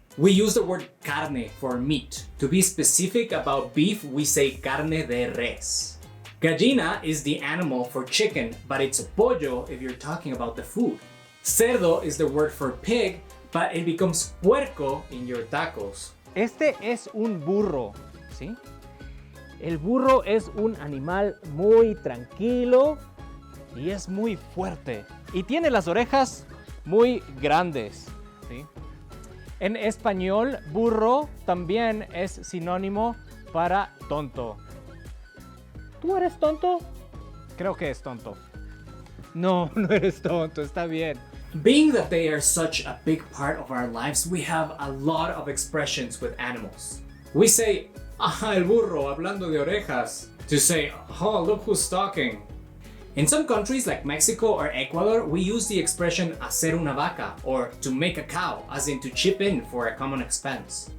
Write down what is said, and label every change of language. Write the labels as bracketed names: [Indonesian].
[English] We use the word carne for meat. To be specific about beef, we say [Spanish] carne de res. [English] Gallina is the animal for chicken, but it's pollo if you're talking about the food. Cerdo is the word for pig, but it becomes puerco in your tacos. [Spanish] Este es un burro, ¿sí? El burro es un animal muy tranquilo y es muy fuerte. Y tiene las orejas muy grandes, ¿sí? En español, burro también es sinónimo para tonto. ¿Tú eres tonto? Creo que es tonto. No, no eres tonto, está bien. [English] Being that they are such a big part of our lives, we have a lot of expressions with animals. We say, ah, [Spanish] el burro, hablando de orejas, [English] to say, oh, look who's talking. In some countries like Mexico or Ecuador, we use the expression [Spanish] hacer una vaca, [English] or to make a cow, as in to chip in for a common expense.